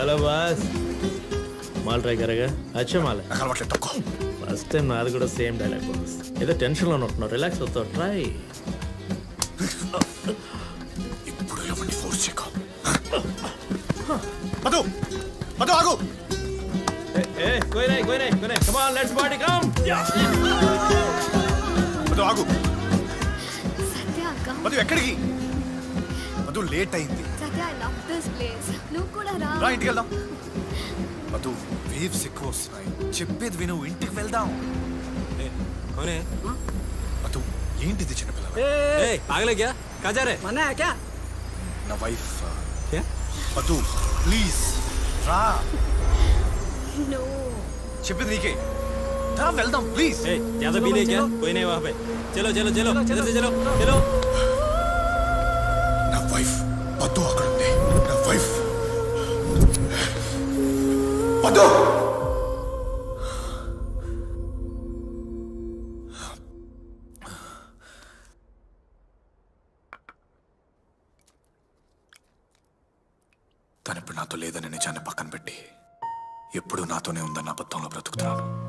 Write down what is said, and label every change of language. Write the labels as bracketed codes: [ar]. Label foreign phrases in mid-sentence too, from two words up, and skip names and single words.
[hi] बॉस माल ट्राई करेगा अच्छा माल [te] నాకు అలవాట్లేదు తక్కువ. [en] first time [te] నాది కూడా [en] same dialogue [te] బాస్ ఏదో టెన్షన్లో ఉంటున్నావు రిలాక్స్ అవుతావు ట్రై ఇప్పుడు ఎవరిని ఫోర్స్ చేయకు. మధు మధు ఆగు. [hi] कोई नहीं [en] come on let's party come [te] మధు ఆగు. సత్య అక్క మధు ఎక్కడికి? మధు లేట్ అయింది. [en] సత్య I love this place నువ్వు కూడా రా [te] రా ఇంటికి వెళ్దాం. మధు వేవ్స్ ఎక్కువ వస్తున్నాయి. చెప్పేది విను, ఇంటికి వెళ్దాం. మధు ఏంటిది చిన్నపిల్ల? [hi] पागल है क्या कहाँ जा रहे मना है क्या [te] నా వైఫ్. మధు ప్లీజ్ రా. నో చెప్పేది నీకే. రా వెళ్దాం ప్లీజ్. [hi] ज्यादा भी नहीं क्या कोई नहीं वहाँ पे चलो चलो चलो जल्दी चलो चलो [te] నా వైఫ్ మధు అక్కడ ఉంది. నా వైఫ్ మధు. తను ఇప్పుడు నాతో లేదని నిజాన్ని పక్కన పెట్టి ఎప్పుడు నాతోనే ఉందన్న అబద్ధంలో బ్రతుకుతున్నాను.